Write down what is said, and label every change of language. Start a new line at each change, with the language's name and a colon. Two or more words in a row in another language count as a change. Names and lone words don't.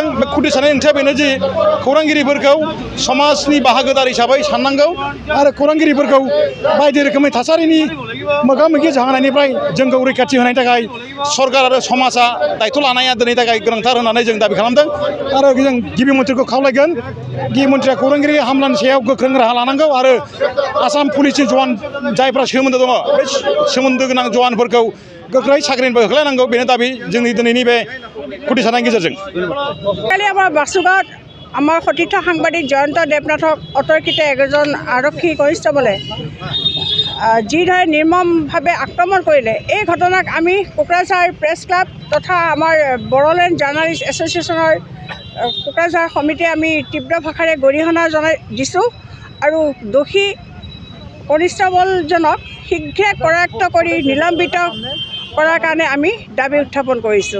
Bodo: बे खुथि सारनायनि ओंथिया बेनो जे खौरांगिरिफोरखौ समाजनि बाहागोदार हिसाबै साननांगौ आरो खौरांगिरिफोरखौ बायदि रोखोमनि थासारिनि मोगा मोगि जाहोनायनिफ्राय जोंखौ रैखाथि होनायनि थाखाय सरकार आरो समाजा दायथ' लानाया दिनै थाखाय गोनांथार होननानै जों दाबि खालामदों। आरो जों गिबि मन्थ्रिखौ खावलायगोन गिबि मन्थ्रिया खौरांगिरि हामलानि सायाव गोख्रों राहा लानांगौ आरो आसाम पुलिसनि जवान जायफ्रा सोमोन्दो दङ बे सोमोन्दो गोनां जवानफोरखौ गोख्रै साख्रिनिफ्राय होख्लायनांगौ बेनो दाबि जोंनि दिनैनि बे खुथि सारनायनि गेजेरजों।
Assamese: কালি আমাৰ বাসুগাঁৱত আমাৰ সতীৰ্থ সাংবাদিক জয়ন্ত দেৱনাথক অতৰ্কিত এজন আৰক্ষী কনিষ্টেবলে যিদৰে নিৰ্মমভাৱে আক্ৰমণ কৰিলে এই ঘটনাক আমি কোকৰাঝাৰ প্ৰেছ ক্লাব তথা আমাৰ বড়োলেণ্ড জাৰ্নালিষ্ট এছ'চিয়েশ্যনৰ কোকৰাঝাৰ সমিতিয়ে আমি তীব্ৰ ভাষাৰে গৰিহণা দিছোঁ আৰু দোষী কনিষ্টেবলজনক শীঘ্ৰে কৰায়ত্ব কৰি নিলম্বিত কৰাৰ কাৰণে আমি দাবী উত্থাপন কৰিছোঁ।